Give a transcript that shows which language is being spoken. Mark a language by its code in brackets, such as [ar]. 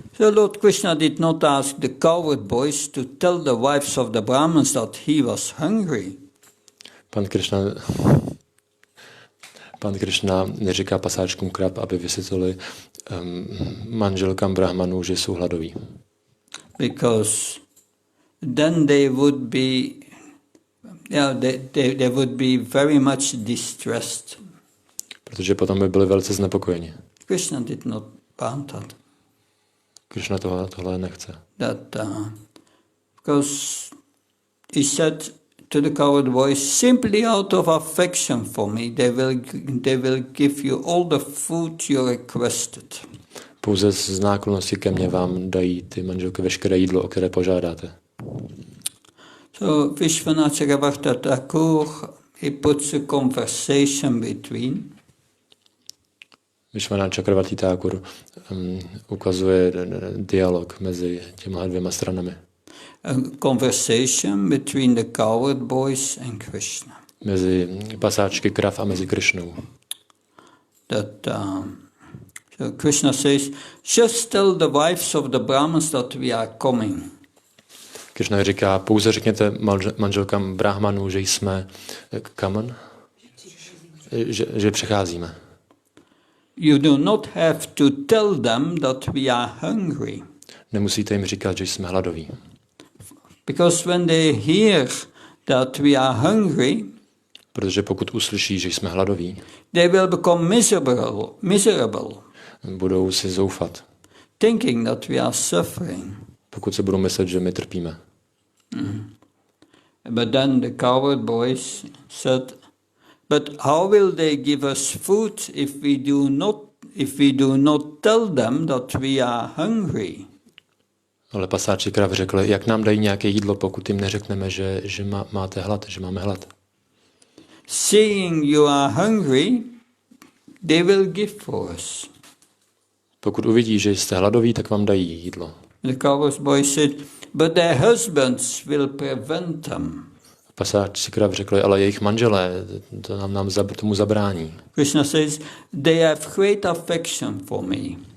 [en] So Lord Krishna did not ask the cowherd boys to tell the wives of the Brahmins that he was hungry. [cs] Pan Krishna neříká pasáčkům krab, aby vysvětlili manželkám brahmanů, že jsou hladoví. [en] Because then they would be, they would be very much distressed. [cs] Protože potom by byli velice znepokojeni. [en] Krishna did not want that. [cs] Krishna tohle nechce. [en] Because he said to the cowherd boys, simply out of affection for me, they will give you all the food you requested. [cs] Pouze z náklonnosti ke mně vám dají ty manželky veškeré jídlo, o které požádáte. [en] So Vishwanath Chakravarti Thakur, he puts a conversation between. [cs] Vishwanath Chakravarti Thakur ukazuje dialog mezi těma dvěma stranami. [en] A conversation between the cowherd boys and Krishna. [cs] Mezi pasáčky krav a mezi Krishnou. [en] So Krishna says, just tell the wives of the Brahmins that we are coming. [cs] Krishna říká, pouze řekněte manželkám brahmanů, že jsme kamen, že přecházíme. [en] You do not have to tell them that we are hungry. [cs] Nemusíte jim říkat, že jsme hladoví. [en] Because when they hear that we are hungry, [cs] protože pokud uslyší, že jsme hladoví, [en] they will become miserable. [cs] Budou si zoufat. [en] Thinking that we are suffering. [cs] Pokud se budou myslet, že my trpíme. [en] But then the cowherd boys said, "But how will they give us food if we do not tell them that we are hungry?" [cs] Ale pasáči krav řekli, jak nám dají nějaké jídlo, pokud jim neřekneme, že máte hlad, že máme hlad. [en] Seeing you are hungry, they will give for us. [cs] Pokud uvidí, že jste hladoví, tak vám dají jídlo. [en] The cowherd boys said, "But their husbands will prevent them." [cs] Pasáči krav řekli, ale jejich manželé tomu zabrání. [en] Krishna says, "They have great affection for me."